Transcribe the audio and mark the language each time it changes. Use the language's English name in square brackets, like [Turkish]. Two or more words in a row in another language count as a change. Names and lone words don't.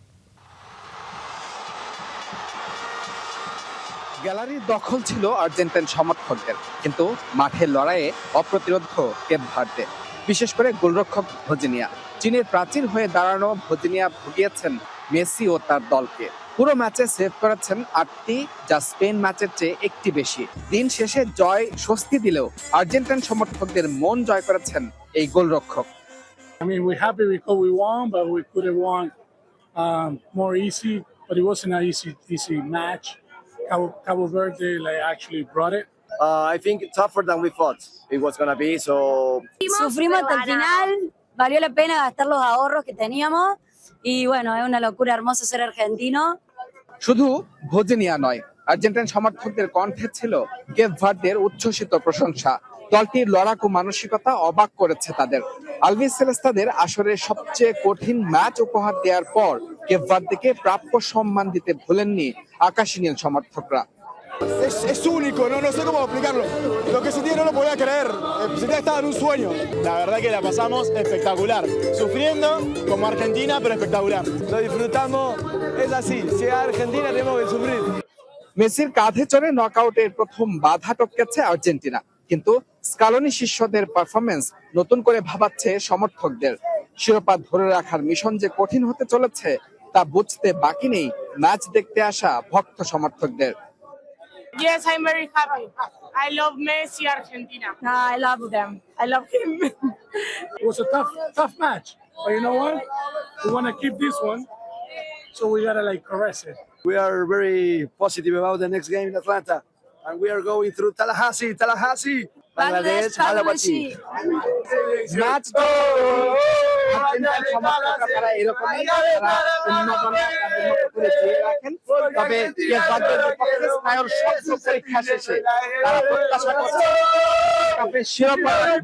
[Bangla] গ্যালারির দখল ছিল আর্জেন্টাইন সমর্থকদের, কিন্তু মাঠের লড়াইয়ে অপ্রতিরোধ কেপ ভার্দে, বিশেষ করে গোলরক্ষক ভজিনিয়া। চীনের প্রাচীর হয়ে দাঁড়ানো ভজিনিয়া ভুগিয়েছেন মেসি ও তার দলকে। পুরো ম্যাচে সেভ করেছেন 8টি, যা স্পেন ম্যাচের চেয়ে একটি বেশি। দিন শেষে জয় স্বস্তি দিলেও আর্জেন্টাইন সমর্থকদের মন জয় করেছেন এই গোলরক্ষক। [English] I mean, we're happy because we won, but we could have won more easy. But it wasn't an easy match. Cabo Verde actually brought it. I think tougher than we thought it was going to be. So [Spanish] sufrimos hasta el final, valió la pena gastar los ahorros que teníamos y bueno, es una locura hermoso ser argentino. [Bangla] শুধু ভজিনিয়া নয়, আর্জেন্টাইন সমর্থকদের কণ্ঠে ছিল কেপ ভার্দের উচ্ছ্বসিত প্রশংসা। দলটির লড়াকু মানসিকতা অবাক করেছে তাদের। আলভিস সেলেস্তাদের আসরের সবচেয়ে কঠিন ম্যাচ উপহার দেওয়ার পর কেপ ভার্দেকে প্রাপ্য সম্মান দিতে ভুলেননি আকাশী নীল সমর্থকরা। [Spanish] es único, no sé cómo explicarlo. Lo que sentí no lo podía creer. Sentía que estaba en un sueño. La verdad que la pasamos espectacular. Sufriendo como Argentina, pero espectacular. Lo disfrutamos. Es así. Si es Argentina tenemos que sufrir. [Bangla] মেসির কাঁধে চড়ে নকআউটের প্রথম বাধা টপকেছে আর্জেন্টিনা, কিন্তু স্কালোনি শিষ্যদের পারফরমেন্স নতুন করে ভাবাচ্ছে সমর্থকদের। শিরোপা ধরে রাখার মিশন যে কঠিন হতে চলেছে তা বুঝতে বাকি নেই ম্যাচ দেখতে আসা ভক্ত সমর্থকদের। [English] Yes, I'm very happy. I love Messi, Argentina. No, I love them. I love him. It was a tough match. But you know what? We want to keep this one, so we got to caress it. We are very positive about the next game in Atlanta. And we are going through Tallahassee, Bangladesh, Malawi. [Bangla] ম্যাচ তারা এরকমই রাখেন, তবে স্নায়ুর শব্দ পরীক্ষা শেষে তারা প্রত্যাশা করছে শিরোপা